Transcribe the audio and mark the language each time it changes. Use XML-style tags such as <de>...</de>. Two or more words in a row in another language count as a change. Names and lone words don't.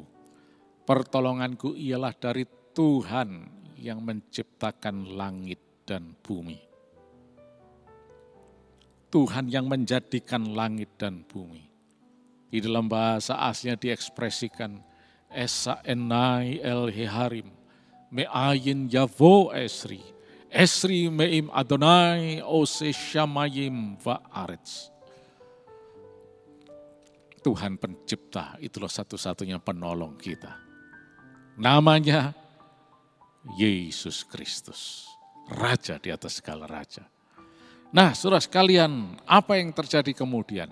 <id>Pertolonganku ialah dari Tuhan yang menciptakan langit dan bumi. Tuhan yang menjadikan langit dan bumi. Di dalam bahasa aslinya diekspresikan,</id> <he>אשא עיני אל ההרים מאין יבוא עזרי עזרי מעם אדוני עושה שמים וארץ.</he> <id>Tuhan pencipta, itulah satu-satunya penolong kita. Namanya Yesus Kristus, Raja di atas segala raja. Nah, saudara sekalian, apa yang terjadi kemudian?</id>